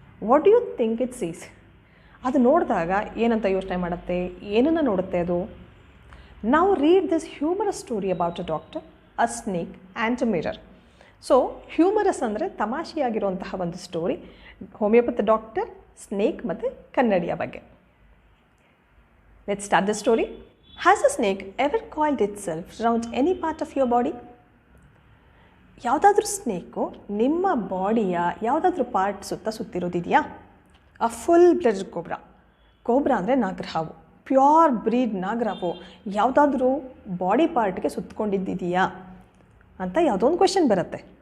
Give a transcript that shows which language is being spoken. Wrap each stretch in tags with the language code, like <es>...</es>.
<en>What do you think it sees?</en> <kn>ಅದು ನೋಡಿದಾಗ ಏನಂತ ಯೋಚನೆ ಮಾಡುತ್ತೆ, ಏನನ್ನು ನೋಡುತ್ತೆ ಅದು? ನಾವು</kn> <en>Read this humorous story about a doctor, a snake and a mirror.</en> <kn>So humorous ಅಂದರೆ ತಮಾಷೆಯಾಗಿರುವಂತಹ ಒಂದು ಸ್ಟೋರಿ, ಹೋಮಿಯೋಪತ್ ಡಾಕ್ಟರ್, ಸ್ನೇಕ್ ಮತ್ತು ಕನ್ನಡಿಯ ಬಗ್ಗೆ.</kn> <en>Let's start the story. Has a snake ever coiled itself around any part of your body?</en> <kn>ಯಾವುದಾದ್ರೂ snake ನಿಮ್ಮ ಬಾಡಿಯ ಯಾವುದಾದ್ರೂ part ಸುತ್ತಿರೋದಿದೆಯಾ?</kn> <en>A full blood cobra.</en> <kn>Cobra ಅಂದರೆ ನಾಗರಹಾವು, pure breed ನಾಗರಹಾವು ಯಾವುದಾದ್ರೂ ಬಾಡಿ ಪಾರ್ಟ್ಗೆ ಸುತ್ತಕೊಂಡಿದ್ದಿದೆಯಾ ಅಂತ ಯಾವುದೋ ಒಂದು ಕ್ವೆಶನ್ ಬರುತ್ತೆ.</kn>